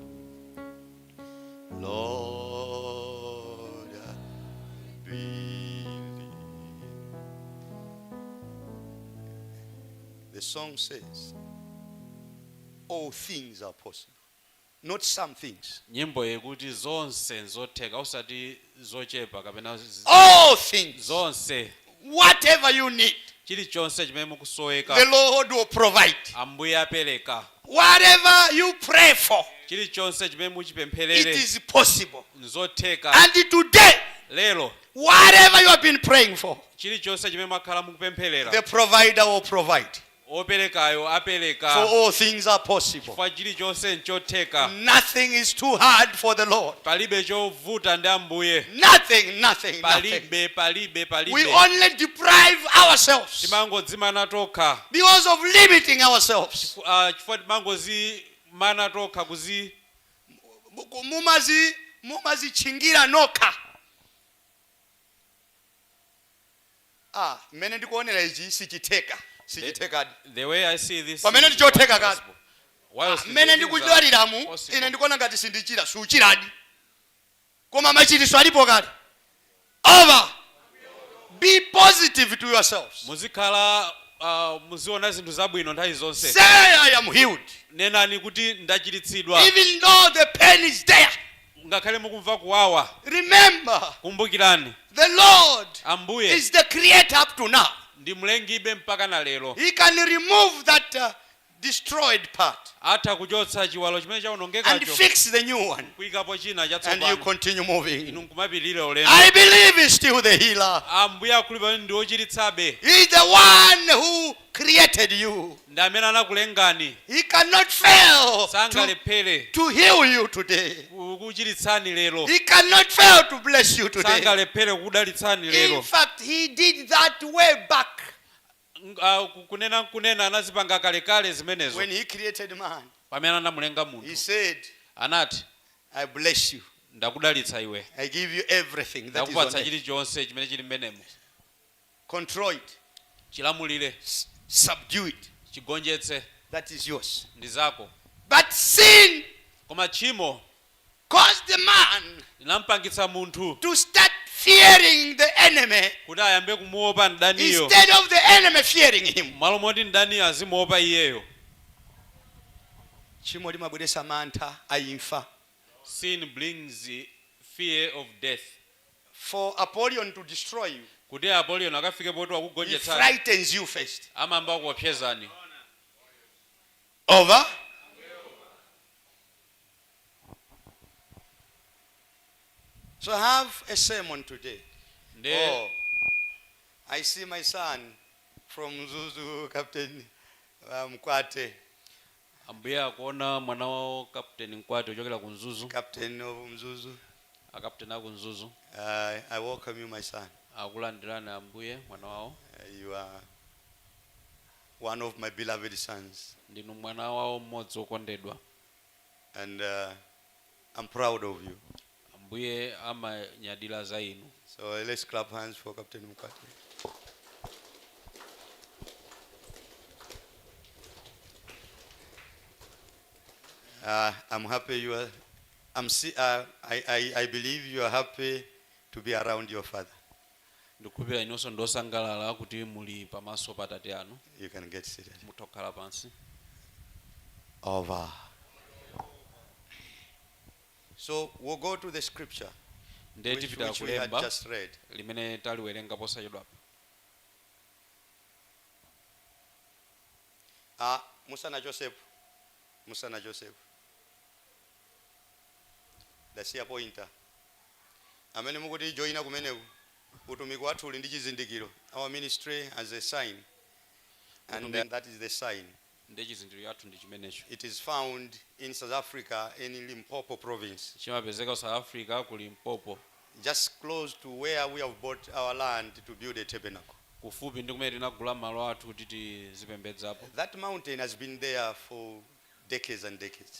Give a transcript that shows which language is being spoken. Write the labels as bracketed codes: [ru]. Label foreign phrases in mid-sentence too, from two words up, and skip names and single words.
[en] Lord, I believe. The song says, all things are possible. not some things. [ny] nyimbo yekuti zonse nzotheka usati zochepa kapena [en] All things, [ny] zonse [en] whatever you need, [ny] chilichonse chimene [en] the [ny] mukusoweka [en] Lord will provide. [ny] ambuye apereka. [en] Whatever you pray for, [ny] chilichonse chimene [en] it [ny] muchipempherere [en] is possible. [ny] nzotheka. [en] And today, [ny] lero [en] whatever you have been praying for, [ny] chilichonse chimene mwakhala mukupempherera [en] the provider will provide. [ny] operekayo [en] For [ny] apereka. [en] all things are possible. [ny] chifukwa chilichonse nchotheka. [en] Nothing is too hard for the Lord. [ny] palibe chovuta ndi ambuye. [en] Nothing. [ny] palibe. [en] We only deprive ourselves [ny] timangodzimana tokha. [en] because of limiting ourselves. [ny] chifukwa timangozimana tokha mumazichingira nokha. Mmene ndikuonera ichi sichitheka. [en] the way I see this [ny] Pamene [en] is [ny] ndichotheka [en] not [ny] kati. [en] possible. Whilst [ny] Mmene [en] the things [ny] ndikuchwaliramu [en] are possible. [ny] ine ndikuona ngati sindichira suchiradi. Koma machitiso alipo kati. [en] Over. Be positive to yourselves. [ny] muzikhala muziona zinthu zabwino nthawi zonse. [en] Say I am healed. [ny] nenani kuti ndachiritsidwa. [en] Even though the pain is there. [ny] ngakhale mukumva kuwawa. [en] Remember, [ny] kumbukirani [en] the Lord [ny] ambuye [en] is the creator up to now. [ny] ndi mlengibe mpaka na lero. [en] He can remove that destroyed part [ny] atha kuchotsa chiwalo chimene [en] and [ny] chaonongekacho [en] fix the new one. [ny] kuyikapo china [en] And you [ny] chatsopano. [en] continue moving. [ny] inu nkumapirira ulendo. [en] I believe he's still the healer. [ny] ambuye akhulupirira ndi ochiritsabe. [en] He's the one who created you. [ny] ndi amene anakulengani. [en] He cannot fail [ny] sangalephere [en] to heal you today. [ny] kukuchiritsani lero. [en] He cannot fail to bless you today. [ny] sangalephere kukudalitsani lero. [en] In fact, he did that way back [ny] kunena anazipanga kalekale zimenezo. [en] when he created man. [ny] pamene anamulenga [en] He [ny] munthu [en] said, [ny] anati [en] I bless you. [ny] ndakudalitsa iwe. [en] I give you everything that is on [ny] ndakupatsa [en] earth. [ny] chilichonse chimene chili mmenemo. [en] Control it. [ny] chilamulire. [en] Subdue it. [ny] chigonjetse. [en] That is yours. [ny] ndi zako. [en] But sin [ny] koma tchimo [en] caused the man [ny] linampangitsa munthu [en] to start fearing the enemy [ny] kuti ayambe kumuopa mdaniyo. [en] instead of the enemy fearing him. [ny] malo moti mdaniyo azimuopa iyeyo. Tchimo limabweretsa mantha aimfa. [en] sin brings the fear of death. For Apollyon to destroy you, [ny] kuti Apollyon akafike poti [en] he [ny] wakugonjetsani [en] frightens you first. [ny] amamba kuopsezani. [en] Over. So I have a sermon today. [ny] nde [en] I see my son from Zuzu, Captain Mkwate, [ny] ambuye akuona mwana wawo Captain Mkwate ochokera ku Mzuzu. [en] Captain of Mzuzu. [ny] akapteni aku Mzuzu [en] I welcome you, my son. [ny] akulandirani ambuye mwana wawo. [en] You are one of my beloved sons. ndinu mwana wawo mmodzi wokondedwa. And I'm proud of you. ambuye amanyadira za inu. So let's clap hands for Captain Mkwate. I'm happy you are. I believe you are happy to be around your father. [ny] ndikukhulupirira inonso ndosangalala kuti muli pamaso pa tate anu. [en] You can get seated. [ny] mutokhala pansi. [en] Over. So we'll go to the scripture [ny] nde tipita [en] which we had [ny] kulemba [en] just read. [ny] limene taliwerenga posachedwapa. Musa na Joseph. Dasiya pointer. Amene mukuti joina kumeneku. Utumiki wathu uli ndi chizindikiro. [en] Our ministry as a sign. And then that is the sign. [ny] nde chizindikiro yathu ndi chimenecho. [en] It is found in South Africa in Limpopo province. [ny] chimapezeka ku South Africa ku Limpopo. [en] Just close to where we have bought our land to build a tabernacle. [ny] kufupi ndi kumene tinagula malo athu kuti tizipembedzapo. [en] That mountain has been there for decades and decades.